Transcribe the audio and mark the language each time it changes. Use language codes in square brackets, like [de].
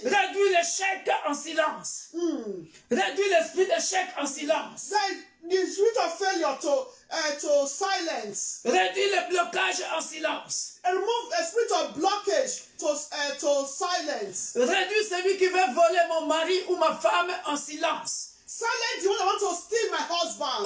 [fr] réduis l'échec en silence. Réduis l'esprit d'échec en silence. [en] the spirit of failure to silence. [fr] Réduis le blocage en silence. [en] And remove a spirit of blockage to silence. [fr] Réduis celui qui veut voler mon mari ou ma femme en silence. [en] Silence the one that wants to steal my husband.